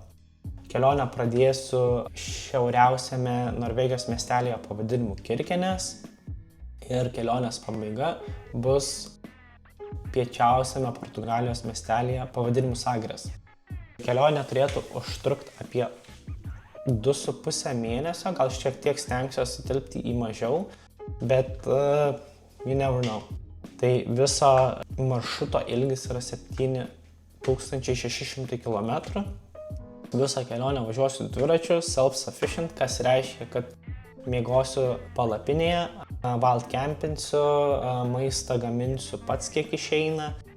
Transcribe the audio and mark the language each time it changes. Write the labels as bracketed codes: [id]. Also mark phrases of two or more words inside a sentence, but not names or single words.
[lt] Kelionę pradėsiu šiauriausiame Norvegijos miestelėje pavadinimu Kirkenes ir kelionės pabaiga bus piečiausiame Portugalijos miestelėje pavadinimu Sagres. Kelionė turėtų užtrukti apie 2,5 mėnesio, gal šiek tiek stengsiuosi tilpti į mažiau, bet [en] you never know. [lt] Tai viso maršruto ilgis yra 7600 km. Visą kelionę važiuosiu dviračiu, self-sufficient, kas reiškia, kad miegosiu palapinėje, wildcampinsiu, maistą gaminsiu pats kiek išeina.